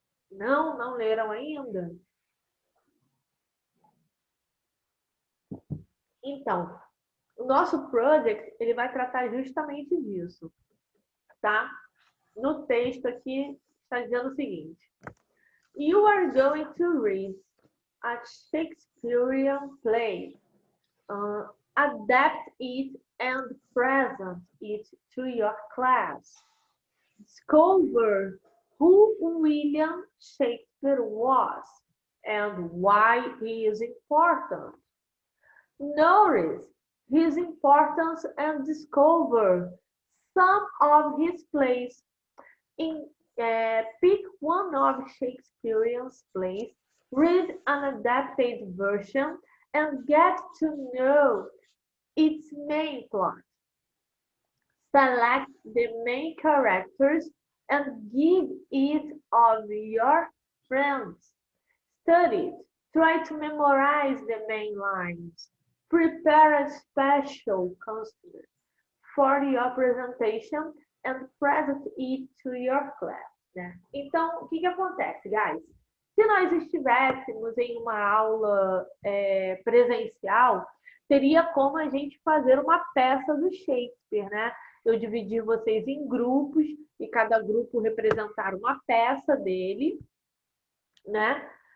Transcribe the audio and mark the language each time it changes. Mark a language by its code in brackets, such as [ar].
[pt] Não? Não leram ainda? Então, o nosso project, ele vai tratar justamente disso, tá? No texto aqui, está dizendo o seguinte. [en] You are going to read a Shakespearean play. Adapt it and present it to your class. Discover who William Shakespeare was and why he is important. Notice his importance and discover some of his plays. Pick one of Shakespeare's plays, read an adapted version, and get to know its main plot. Select the main characters and give it of your friends. Study it. Try to memorize the main lines. Prepare a special costume for your presentation and present it to your class. [pt] Né? Então, o que acontece, guys? Se nós estivéssemos em uma aula presencial, teria como a gente fazer uma peça do Shakespeare, né? Eu dividi vocês em grupos e cada grupo representar uma peça dele, né?